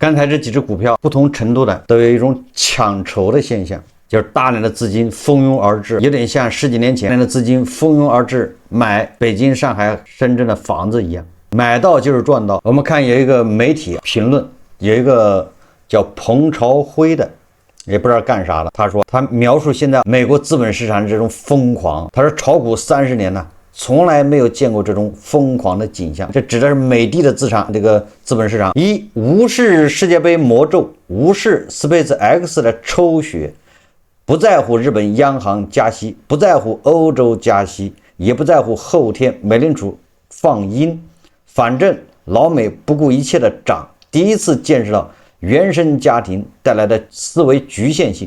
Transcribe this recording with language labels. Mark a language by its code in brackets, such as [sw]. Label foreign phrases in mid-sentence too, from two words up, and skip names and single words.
[zh] 刚才這幾只股票不同程度的都有一種抢筹的现象，就是大量的资金蜂擁而至，有点像10几年前的资金蜂擁而至买北京、上海、深圳的房子一樣，買到就是賺到。我們看有一個媒体評論，有一個叫彭朝輝的，也不知道幹啥的，他說他描述現在美國資本市场的這種瘋狂，他說炒股30年呢，從來沒有見過這種瘋狂的景象。這指的是美的的資產，這個資本市場一無視世界杯魔咒，無視 SpaceX 的抽血，不在乎日本央行加息，不在乎歐洲加息，也不在乎後天美联儲放鷹，反正老美不顧一切的漲，第一次見識到原生家庭帶來的思維局限性。